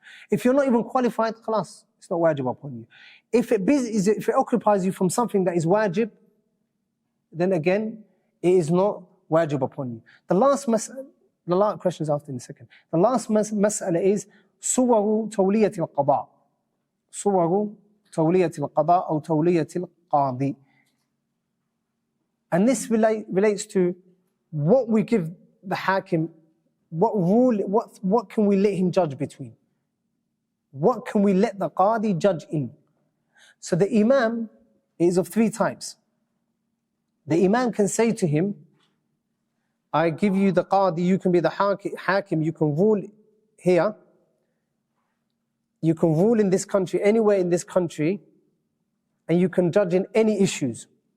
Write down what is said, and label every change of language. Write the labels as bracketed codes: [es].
[en] If you're not even qualified, it's not wajib upon you. If it occupies you from something that is wajib, then again, it is not wajib upon you. The last question is after in a second. The last mas'ala is [ar] صور تولية القضاء. صور تولية القضاء أو تولية القاضي. [en] And this relates to what we give the hakim what can we let him judge between? What can we let the Qadi judge in? So the Imam is of three types. The Imam can say to him, I give you the Qadi, you can be the Hakim, you can rule here, you can rule in this country, anywhere in this country, and you can judge in any issues.